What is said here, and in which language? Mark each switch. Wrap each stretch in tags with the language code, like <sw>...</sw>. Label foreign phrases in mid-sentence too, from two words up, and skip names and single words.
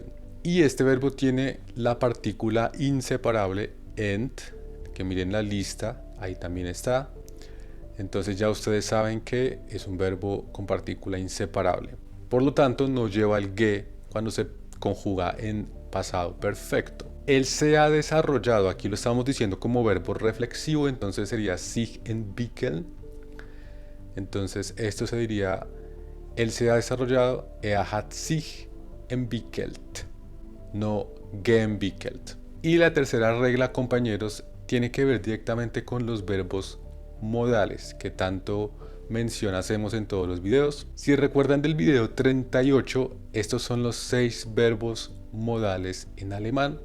<es>Y este verbo tiene la partícula inseparable ent, que miren la lista, ahí también está. Entonces ya ustedes saben que es un verbo con partícula inseparable. Por lo tanto, no lleva el ge cuando se conjuga en pasado perfecto. Él se ha desarrollado, aquí lo estamos diciendo como verbo reflexivo, entonces sería</es> <de>sich entwickeln.</de> <es>Entonces esto se diría, él se ha desarrollado,</es> <de>hat sich entwickelt, no geentwickelt.</de> <es>Y la tercera regla, compañeros, tiene que ver directamente con los verbos modales que tanto mención hacemos en todos los videos. Si recuerdan del video 38, estos son los 6 verbos modales en alemán.</es>